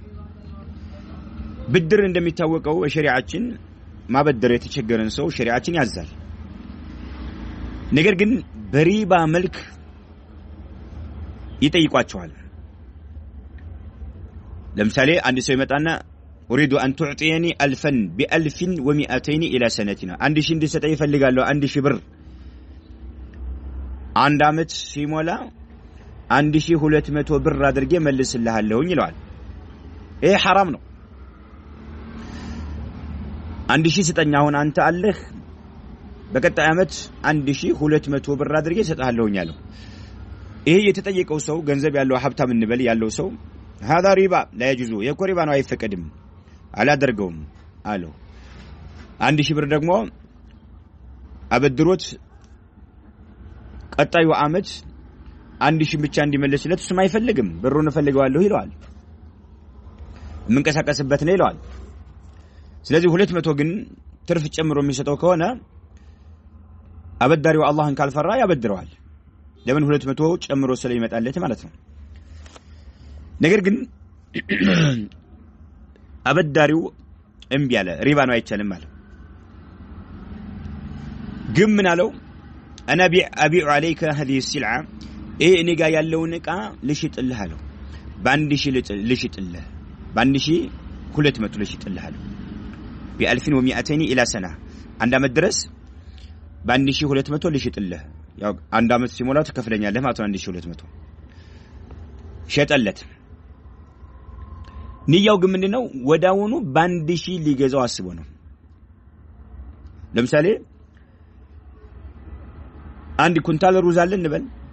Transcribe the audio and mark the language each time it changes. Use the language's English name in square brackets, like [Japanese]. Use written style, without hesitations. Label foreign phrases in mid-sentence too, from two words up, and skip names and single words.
[Amharic] ብድር እንደሚታወቀው ሸሪዓችን ማበደር የተቸገረን ሰው ሸሪዓችን ያዛል ነገር ግን በሪባ መልክ ይጠይቋቸዋል ለምሳሌ አንድ ሰው ይመጣና [Arabic] اريد ان تعطيني 1000 ب1200 الى سنتنا [Amharic] አንድ ሺህ እንድሰጠኝ ይፈልጋለሁ 1000 ብር አንድ አመት ሲሞላ 1200 ብር አድርጌ መልስልሃለሁኝ ይላል ይሄ حرام ነው 1000 ስጠኝ አሁን አንተ አለህ በቀጣይ አመት 1200 ብር አድርጌ ሰጣለሁኝ አለው ይሄ የተጠየቀው ሰው ገንዘብ ያለው ሀብታም እንበል ያለው ሰው [Arabic] هذا ربا لا يجوز يكون ربا [Amharic] ነው አይፈቀድም አላደርገውም አለው 1000 ብር ደግሞ አበድሮት ቀጣዩ አመት 1000 ብቻ እንዲመለስለት እሱም አይፈልግም ብሩን ፈልገዋለሁ ይላል መንቀሳቀስበት ነው ይላል ስለዚህ 200 ግን ትርፍ ጨምሮ የሚሰጠው ከሆነ አበዳሪው አላህን ካልፈራ ያበድረዋል ለምን 200 ጨምሮ ስለሚመጣለት ማለት ነው ነገር ግን አበዳሪው እምቢ አለ ሪባ ነው አይቻልም ማለት ግን ምን አለው [Arabic] انا ابيع عليك هذه السلعه [Amharic] እኔ ጋር ያለውን ዕቃ ልሽጥልህ አለው በአንድ ሺህ ልሽጥልህ በአንድ ሺህ 200 ልሽጥልህ አለው [Arabic] ب1200 الى سنه [Amharic] አንድ አመት ድረስ በአንድ ሺህ 200 ልሽጥልህ ያው አንድ አመት ሲሞላው ተከፍለኛለህ ማለት ነው 1200 ሸጠለት ንያው ግን ምንድነው ወዳውኑ በአንድ ሺህ ሊገዛው አስቦ ነው ለምሳሌ አንድ ኩንታል ሩዝ አለ እንበል